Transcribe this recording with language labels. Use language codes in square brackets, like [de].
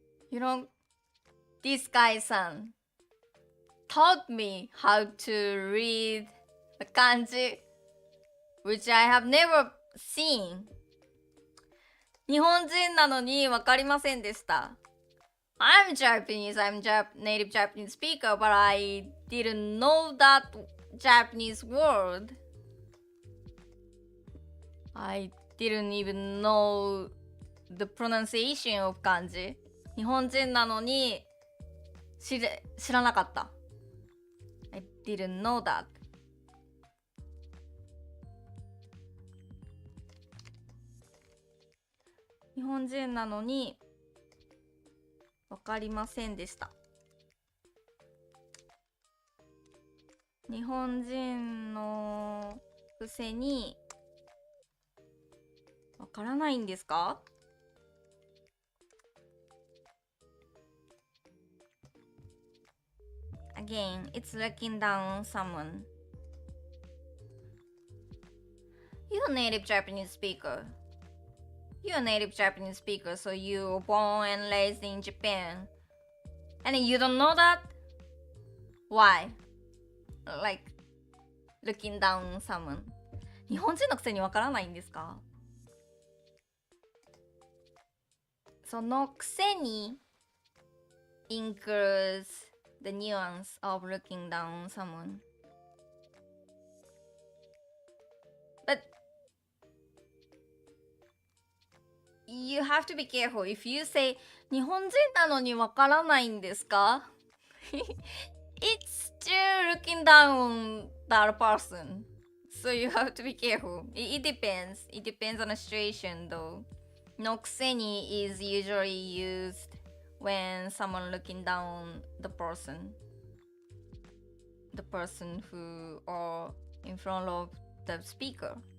[en] You know, this guy-san taught me how to read the kanji, which I have never seen. [ja] 日本人なのにわかりませんでした。 [en] I'm Japanese, I'm native Japanese speaker, but I didn't know that Japanese word. I didn't even know the pronunciation of 漢字。 [ja] 日本人なのに知らなかった。 [en] I didn't know that. [ja] 日本人なのにわかりませんでした。日本人のくせにわからないんですか？ [en] Again, it's looking down on someone. You're a native Japanese speaker. You're a native Japanese speaker, so you were born and raised in Japan. And you don't know that? Why? Like, looking down on someone. [ja] 日本人のくせにわからないんですか？ [en] そのくせに includes the nuance of looking down on someone. But you have to be careful. If you say [ja] 日本人なのにわからないんですか？ [en] It's still looking down on that person. So you have to be careful. It depends. It depends on the situation though. のくせに is usually used when someone looking down the person who are in front of the speaker.